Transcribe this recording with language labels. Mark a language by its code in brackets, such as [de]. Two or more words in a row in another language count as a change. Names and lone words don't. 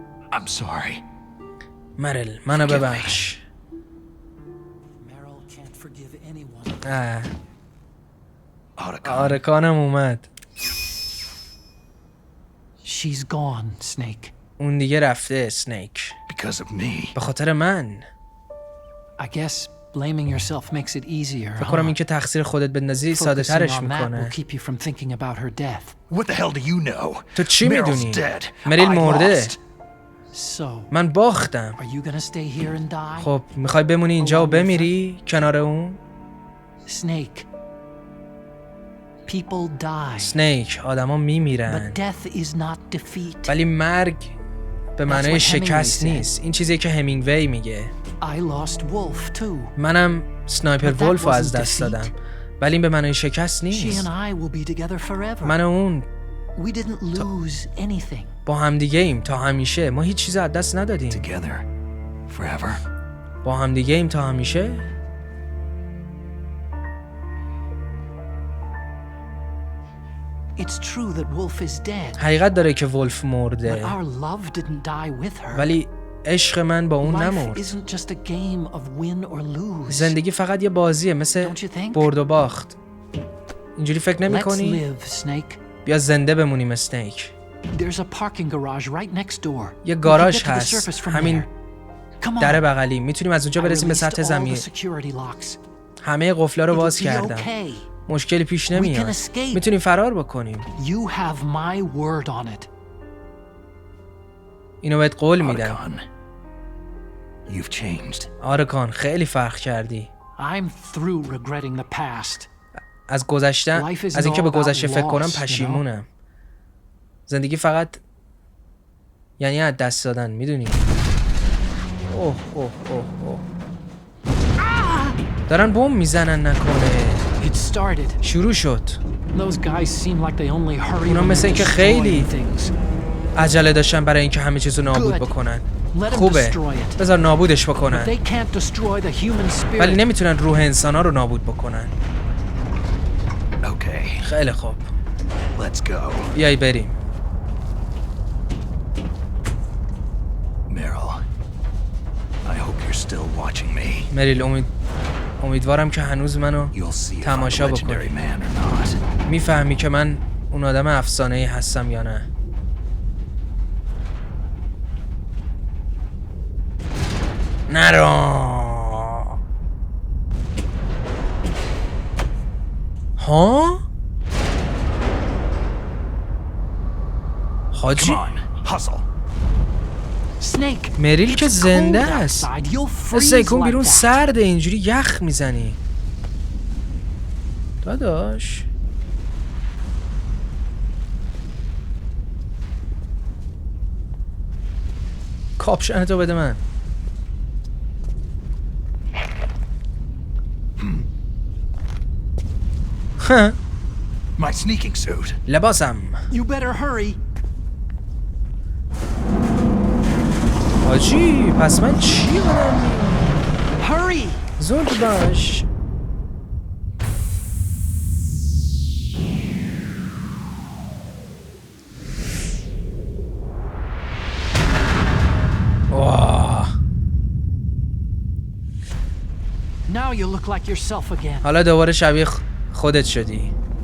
[en] I'm sorry. [fa] مرل منو ببخش. [en] Meryl can't forgive anyone. [fa] آرکانم اومد. [en] She's gone, Snake. [fa] اون دیگه رفته اسنیک. [en] Because of me. [fa] به خاطر من. [en] I guess blaming yourself makes it easier. [fa] فکر کنم اینکه تقصیر خودت بندازی ساده ترش میکنه. [en] keep you from thinking about her death. What the hell do you know? [fa] تو چی میدونی؟ [en] dead. [fa] مریل مرده. [en] So, [fa] من باختم. [en] are you gonna stay here and die? [fa] خب میخوای بمونی اینجا و بمیری کنار اون؟ [en] Snake. People die. [fa] سنیک آدما میمیرن. [en] But death is not defeat. [fa] ولی مرگ به معنای [en] what [fa] شکست Hemingway نیست. این چیزیه که همینگوی میگه. [en] I lost Wolf too. [fa] منم سنایپر [en] But that [fa] ولف رو از [en] wasn't [fa] دست [en] defeat. [fa] دادم. ولی این به معنای شکست [en] She [fa] نیست. [en] and I will be together forever. [fa] من و اون [en] We didn't lose anything. [fa] با همدیگه ایم تا همیشه. ما هیچ چیز از دست ندادیم. [en] Together. Forever. [fa] با همدیگه ایم تا همیشه. [en] It's true that Wolf is dead. [fa] حقیقت داره که ولف [en] But [fa] مرده. [en] our love didn't die with her. [fa] ولی عشق من با اون [en] Life [fa] نمرد. [en] isn't just a game of win or lose. [fa] زندگی فقط یه بازیه مثل [en] Don't you think? [fa] برد و باخت. اینجوری فکر نمی [en] Let's [fa] کنی؟ [en] live, Snake. [fa] بیا زنده بمونیم اسنیک. [en] There's a parking garage right next door. [fa] یه [en] We can [fa] گاراژ [en] get to the [fa] هست. [en] surface from [fa] همین [en] there. Come on. [fa] در بغلی. میتونیم از اونجا [en] I [fa] برسیم به [en] released [fa] سطح [en] all [fa] زمین. [en] the security locks. [fa] همه قفلا رو [en] It'll [fa] باز [en] be [fa] کردم. [en] okay. [fa] مشکلی پیش [en] can [fa] نمیاد. [en] escape. [fa] میتونیم فرار بکنیم. [en] You have my word on it. [fa] اینو بهت قول میدم. [en] Arkan, you've changed. [fa] آرکان خیلی فرق کردی. [en] I'm through regretting the past. [fa] از گذشتن [en] Life isn't [fa] از اینکه به [en] all about [fa] گذشته فکر کنم [en] loss, you know? [fa] پشیمونم. زندگی فقط یعنی از دست دادن میدونی. اوه اوه اوه اوه. دارن بمب میزنن نکنه. [en] It started. [fa] شروع شد. [en] Those guys seem like they only hurry [fa] اونا [en] when [fa] مثل [en] they're [fa] اینکه خیلی [en] destroying things. [fa] عجله داشتن برای اینکه همه چیزو نابود [en] Good. [fa] بکنن. [en] Let 'em [fa] خوبه. [en] destroy it. [fa] بذار نابودش بکنن. [en] They can't destroy the human [fa] ولی [en] spirit. [fa] نمیتونن روح انسانا رو نابود بکنن. [en] Okay, [fa] خیلی خوب. [en] let's go. [fa] بیای بریم. [en] Meryl, I hope you're still watching me. [fa] مریل امیدوارم که هنوز منو [en] You'll see if I'm [fa] تماشا [en] a legendary [fa] بکنی. [en] man or not. [fa] میفهمی که من اون آدم افسانه‌ای هستم یا نه. نرو. ها؟ حاجی [en] Come on, hustle. Snake. [fa] مریل که [en] It's [fa] زنده [en] cold [fa] است. [en] outside. You'll freeze سیکون like [fa] بیرون [en] that. [fa] سرده اینجوری یخ میزنی. داداش کاپشن تو بده من. [en] My sneaking suit. [fa] لباسم. [en] You better hurry. [fa] حاجی پس من چی بدم؟ [en] Hurry. [fa] زود باش. واه. [en] Now you look like yourself again. [fa] حالا دوباره شبیه خودت شدی.